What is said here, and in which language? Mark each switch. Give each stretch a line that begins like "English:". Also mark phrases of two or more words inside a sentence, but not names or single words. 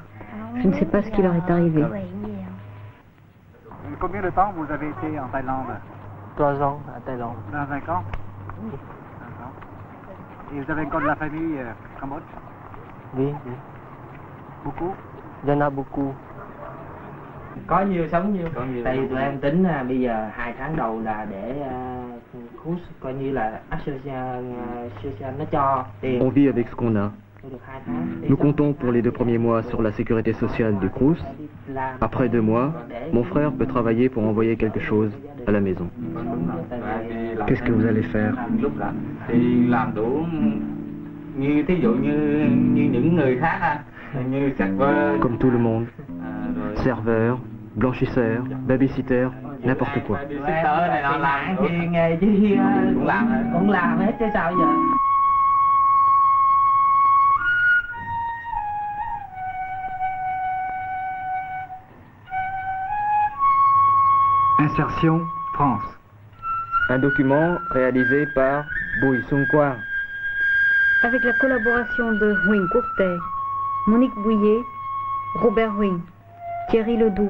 French: Je ne sais pas ce qui leur est arrivé. Combien de temps vous avez été en Thaïlande? 3 ans à Thaïlande. Dans un camp? Oui. D'accord. Et vous avez encore de la famille au Cambodge? Oui, oui. Beaucoup? Il y en a beaucoup.
Vietnamese: Có nhiêu sống nhiêu. Tại vì tụi em tính là bây giờ 2 tháng đầu là để cruise coi như là association nó cho tiền.
French: On vit avec ce qu'on a.
Vietnamese: Được 2 tháng.
French: Nous comptons pour les 2 premiers mois sur la sécurité sociale du Crous. Après 2 mois, mon frère peut travailler pour envoyer quelque chose à la maison. Qu'est-ce que vous allez faire?
Vietnamese: Thì làm đủ như thí dụ như những người khác như serveur.
French: Comme tout le monde. Serveur, blanchisseur, babysitter, n'importe quoi.
Vietnamese: Babysitter này nó làm nghề chi cũng làm hết chứ sao giờ.
French: Insertion France. Un document réalisé par Bui Sung Quang. Avec la collaboration de Huỳnh Quốc Tế, Monique Bouillet, Robert Huỳnh, Thierry Ledoux.